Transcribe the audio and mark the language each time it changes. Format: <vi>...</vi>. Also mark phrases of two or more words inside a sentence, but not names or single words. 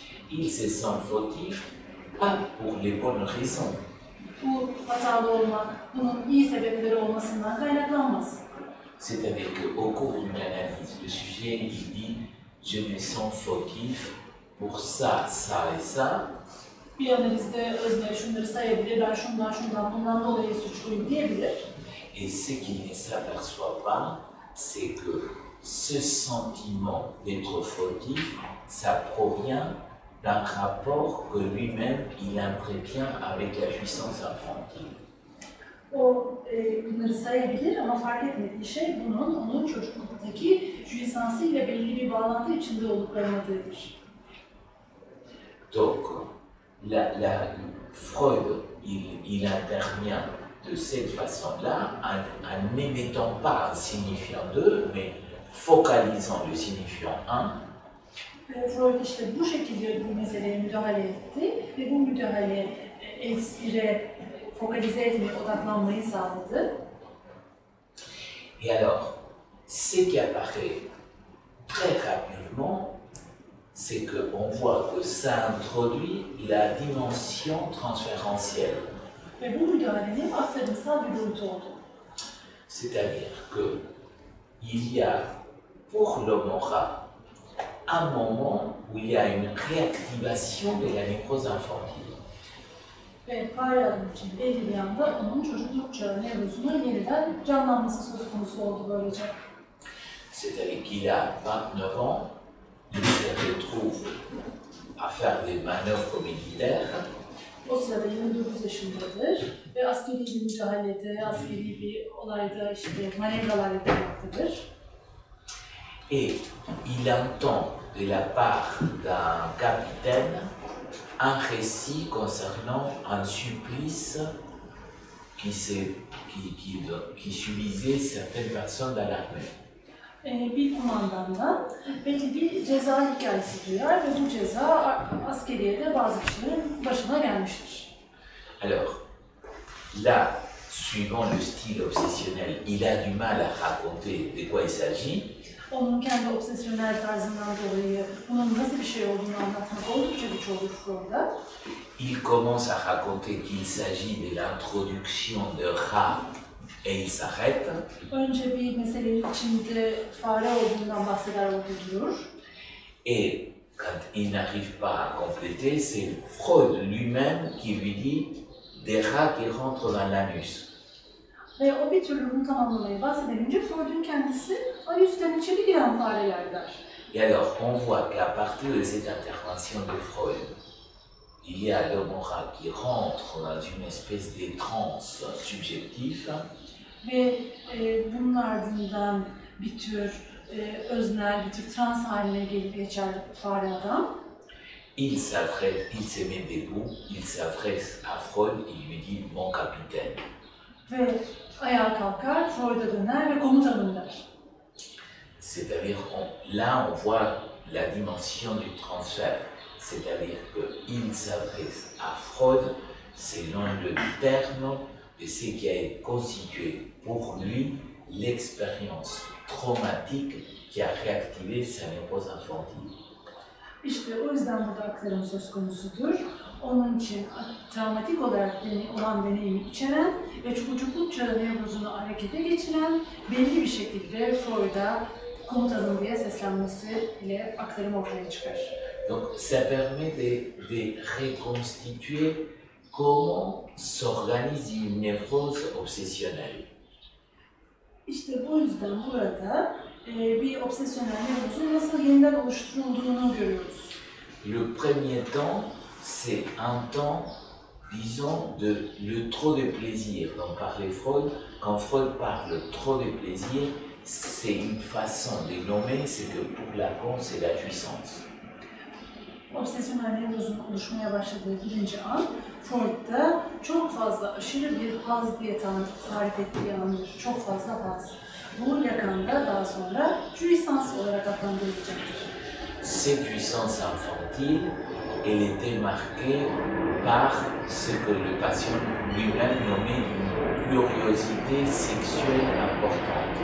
<fr>Il se sent fautif, pas pour les bonnes raisons.</fr> <tr>Bu hatalı olmak, bunun iyi sebepleri olmasından kaynaklanmaz.</tr> <fr>C'est-à-dire qu'au cours d'une analyse, le sujet, il dit « je me sens fautif pour ça, ça et ça ».</fr> <tr>Bir analizde özne şunları sayabilir, ben şundan bundan dolayı suçluyum diyebilir.</tr> <fr>Et ce qu'il ne s'aperçoit pas, c'est que ce sentiment d'être fautif, ça provient d'un rapport que lui-même il entretient avec la puissance infantile.</fr> <tr>O bunları sayabilir ama fark etmediği şey onun çocukluktaki jouissance ile belli bir bağlantı içinde olup olmadığıdır.</tr> <fr>Donc, Freud, il intervient de cette façon-là en n'émettant pas un signifiant 2, mais focalisant le signifiant 1.</fr> <tr>Freud işte bu şekilde bu meseleye müdahale etti ve bu müdahale espire, fokalize etmeye, odaklanmayı sağladı.</tr> <fr>Et alors, ce qui apparaît très rapidement, c'est qu'on voit que ça introduit la dimension transférentielle.</fr> <tr>Ve bu müdahalenin aktarımsal bir boyutu oldu.</tr> <fr>C'est-à-dire qu'il y a pour l'homme aura un moment où il y a une réactivation de la névrose infantile.</fr> <tr>Ve Parya'nın için belli bir anda onun çocukluk çağı nevrozunun yeniden canlanması söz konusu oldu böylece.</tr> <fr>C'est-à-dire qu'il a 29 ans, il se retrouve à faire des manœuvres militaires.</fr> <tr>O sırada 29 yaşındadır ve askeri bir müdahalede, askeri bir olayda işte manevralar yapmaktadır.</tr> <fr>Et il entend de la part d'un capitaine un récit concernant un supplice qui subissait certaines personnes dans l'armée.</fr> <tr>Bir kumandandan belli bir ceza hikayesi duyar ve bu ceza askeriyede bazı kişilerin başına gelmiştir.</tr> <fr>Alors, là, suivant le style obsessionnel, il a du mal à raconter de quoi il s'agit.</fr> <tr>Onun kendi obsesyonel tarzından dolayı bunun nasıl bir şey olduğunu anlatmak oldukça güç olur Freud'a.</tr> <fr>Il commence à raconter qu'il s'agit de l'introduction de rats et il s'arrête.</fr> <tr>Önce bir meselenin içinde fare olduğundan bahseder, orada durur.</tr> <fr>Et quand il n'arrive pas à compléter, c'est Freud lui-même qui lui dit des rats qui rentrent dans l'anus.</fr> <tr>Ve o bir türlü bunu tamamlamayı bahsedince Freud'un kendisi anüsten içeri giren fareler der.</tr> <fr>Et alors, on voit qu'à partir de cette intervention de Freud, il y a l'homme rat qui rentre dans une espèce de transe subjective.</fr> <tr>Ve bunun ardından bir tür öznel, bir tür trans haline geçer fare adam.</tr> <fr>Il se met debout, il s'adresse à Freud, il lui dit mon capitaine.</fr> <tr>Ve ayağa kalkar, Freud'a döner ve komutanım der.</tr> <fr>C'est-à-dire, là on voit la dimension du transfert. C'est-à-dire qu'il s'adresse à Freud selon le terme de ce qui a constitué pour lui l'expérience traumatique qui a réactivé sa névrose infantile.</fr> <tr>İşte o yüzden burada aktarım söz konusudur. Onun için travmatik olarak olan deneyimi içeren ve çocukluk çağı nevrozunu harekete geçiren belli bir şekilde Freud'a komutanım diye seslenmesiyle aktarım ortaya çıkar.</tr> <fr>Donc ça permet de reconstituer comment s'organise une névrose obsessionnelle.</fr> <tr>İşte bu yüzden burada bir obsesyonel nevrozun nasıl yeniden oluşturulduğunu görüyoruz.</tr> <fr>Le premier temps, c'est un temps, disons, de le trop de plaisir dont parlait Freud. Quand Freud parle trop de plaisir, c'est une façon de nommer ce que pour Lacan c'est la jouissance.</fr> <tr>Obsesyonel nevrozun oluşmaya başladığı birinci an, Freud'da çok fazla aşırı bir haz diye tarif ettiği andır. Çok fazla haz. Bu Lacan'da daha sonra jouissance olarak adlandırılacaktır.</tr> <fr>Cette jouissance infantile, elle était marquée par ce que le patient lui-même nommait une curiosité sexuelle importante.</fr>